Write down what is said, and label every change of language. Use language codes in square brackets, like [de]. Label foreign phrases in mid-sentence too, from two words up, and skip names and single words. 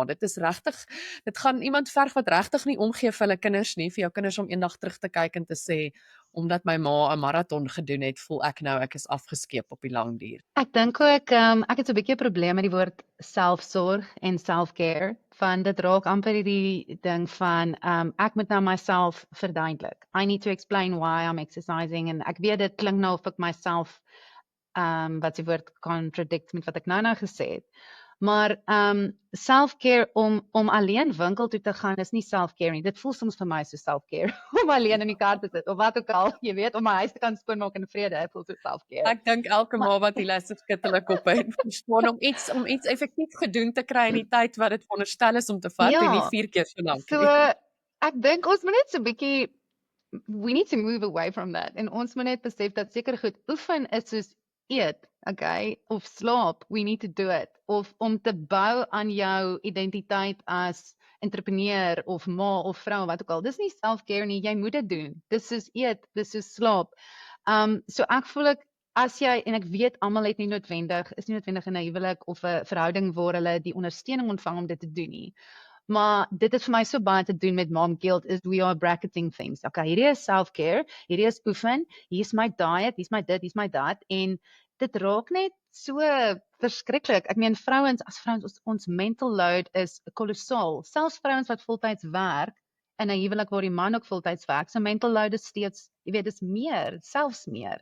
[af] Dit is regtig, dit gaan iemand verg wat regtig nie omgee vir hulle kinders nie, vir jou kinders om eendag terug te kyk en te sê omdat my ma 'n maraton gedoen het, voel ek nou ek is afgeskeep op die lang duur. Ek dink ook ek het so 'n bietjie 'n probleem met die woord selfsorg en self-care, van dit raak amper hierdie ding van ek moet nou myself verduidelik. [en] I need to explain why I'm exercising [af] en ek weet dit klink nou of ek myself wat die woord contradict met wat ek nou gesê het. Maar self-care om alleen winkel toe te gaan is nie self-care nie. Dit voel soms vir my so self-care om alleen in die kar te sit of wat ook al, jy weet, om my huis te kan skoonmaak in vrede, voel so self-care. Ek dink elke ma wat hierdie skit hulle koppe en verstaan om iets effektief gedoen te kry in die tyd wat dit veronderstel is om te vat en nie 4 keer so lank so nie. ek dink ons moet net so 'n bietjie [en] we need to move away from that. [af] En ons moet net besef dat seker goed oefen is soos eet, okay, of slaap, [en] we need to do it. [af] Of om te bou aan jou identiteit as entrepreneur of ma of vrou wat ook al. Dis nie self-care nie, jy moet dit doen. Dis soos eet, dis soos slaap. So ek voel ek as jy, en ek weet almal het nie noodwendig in 'n huwelik of 'n verhouding waar hulle die ondersteuning ontvang om dit te doen nie. Maar dit het vir my so baie te doen met [en] mom guilt is we are bracketing things. [af] Okay, hierdie is self-care, hierdie is oefen, hier's my diet, hier's my dit, hier's my dat en dit raak net so verskriklik. Ek meen vrouens, as vrouens ons [en] mental load [af] is kolossaal. Selfs vrouens wat voltyds werk in 'n huwelik waar die man ook voltyds werk, so [en] mental load [af] is steeds, jy weet, dis meer, selfs meer.